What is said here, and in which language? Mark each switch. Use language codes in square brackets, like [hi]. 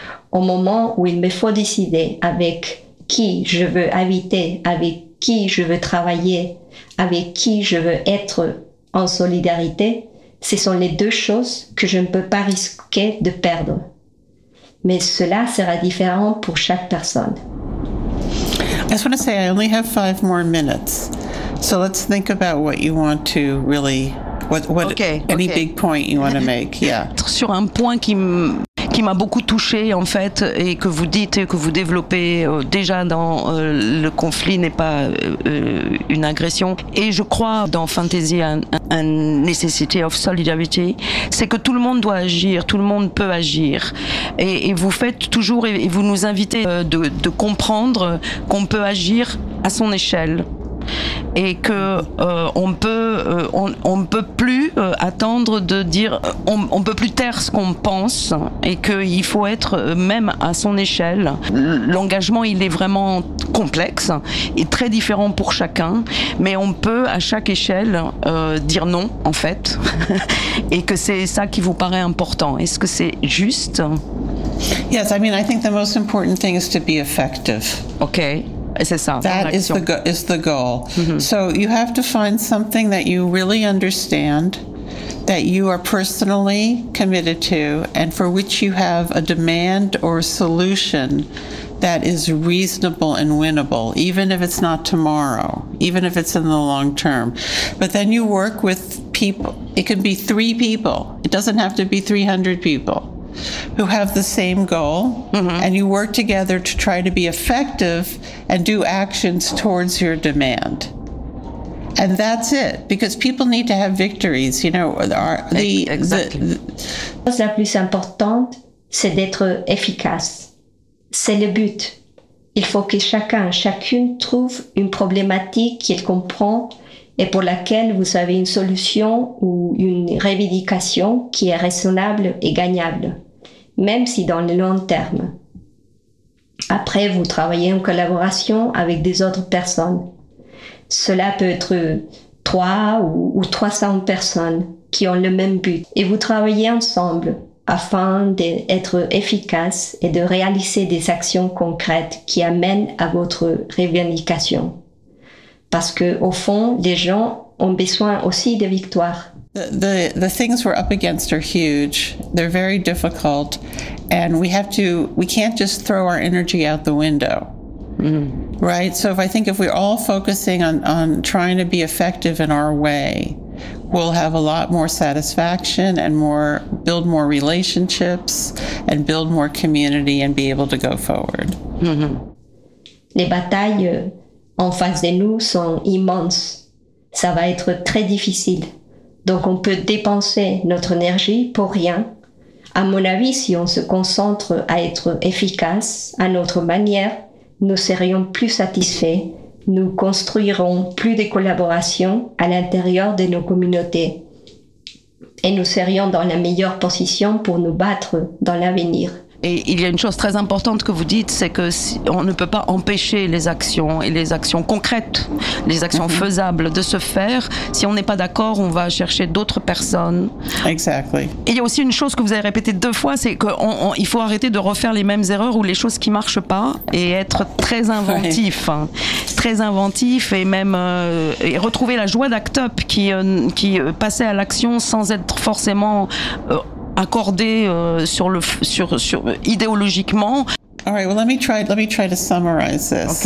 [fr] Au moment où il me faut décider avec qui je veux habiter, avec qui je veux travailler, avec qui je veux être en solidarité, ce sont les deux choses que je ne peux pas risquer de perdre. Mais cela sera différent pour chaque personne. [en] I just want to say I only have 5 more minutes. So let's think about what you want to really what okay. any big point you want to make. Yeah. [fr] Sur un point qui m'a beaucoup touchée en fait et que vous dites et que vous développez déjà dans le conflit n'est pas une agression et je crois dans Fantasy un [en] necessity of solidarity, [fr] c'est que tout le monde doit agir, tout le monde peut agir et vous faites toujours et vous nous invitez de comprendre qu'on peut agir à son échelle et que on peut plus attendre de dire on peut plus taire ce qu'on pense et que il faut être même à son échelle. L'engagement, il est vraiment complexe et très différent pour chacun, mais on peut à chaque échelle dire non en fait et que c'est ça qui vous paraît important. Est-ce que c'est juste? [en] Yes, I mean I think the most important thing is to be effective. Okay. That is the goal. Mm-hmm. So you have to find something that you really understand, that you are personally committed to, and for which you have a demand or a solution that is reasonable and winnable, even if it's not tomorrow, even if it's in the long term. But then you work with people. It can be 3 people. It doesn't have to be 300 people. who have the same goal, mm-hmm. and you work together to try to be effective and do actions towards your demand. And that's it, because people need to have victories, you know. Exactly. [fr] La plus importante, c'est d'être efficace. C'est le but. Il faut que chacun, chacune trouve une problématique qu'il comprend et pour laquelle vous avez une solution ou une revendication qui est raisonnable et gagnable, même si dans le long terme. Après, vous travaillez en collaboration avec des autres personnes. Cela peut être 3 ou 300 personnes qui ont le même but. Et vous travaillez ensemble afin d'être efficace et de réaliser des actions concrètes qui amènent à votre revendication. Parce que, au fond, les gens ont besoin aussi de victoires. [en] The things we're up against are huge. They're very difficult, and we can't just throw our energy out the window, right? So if we're all focusing on trying to be effective in our way, we'll have a lot more satisfaction and build more relationships and build more community and be able to go forward. Mm-hmm. [fr] Les batailles en face de nous sont immenses. Ça va être très difficile. Donc on peut dépenser notre énergie pour rien. À mon avis, si on se concentre à être efficace à notre manière, nous serions plus satisfaits, nous construirons plus de collaborations à l'intérieur de nos communautés et nous serions dans la meilleure position pour nous battre dans l'avenir. Et il y a une chose très importante que vous dites, c'est que si on ne peut pas empêcher les actions et les actions concrètes, les actions mm-hmm. faisables de se faire. Si on n'est pas d'accord, on va chercher d'autres personnes. [en] Exactly. [fr] Et il y a aussi une chose que vous avez répétée 2 fois, c'est qu'il faut arrêter de refaire les mêmes erreurs ou les choses qui ne marchent pas et être très inventif. Oui. Très inventif et même et retrouver la joie d'Act Up qui passait à l'action sans être forcément... accordé sur idéologiquement. [en] All right, well let me try to summarize this.